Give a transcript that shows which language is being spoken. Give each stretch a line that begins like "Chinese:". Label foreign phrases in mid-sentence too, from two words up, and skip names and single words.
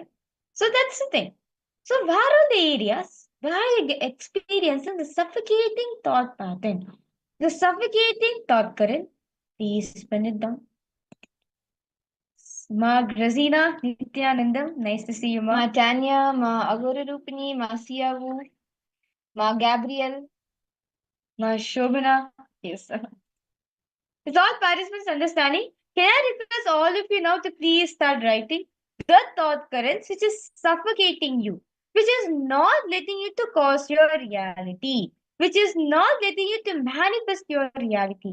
English: So that's the thing. So where are the areas where you're experiencing the suffocating thought pattern, the suffocating thought current? Please pen it down. Ma Grazina Nityanandam, nice to see you, Ma. Ma Tanya, Ma Agora Rupini, Ma Siavu, Ma Gabriel, Ma Shobana. Yes, sir. Is all participants understanding? Can I request all of you now to please start writing? the thought currents which is suffocating you, which is not letting you to cause your reality, which is not letting you to manifest your reality.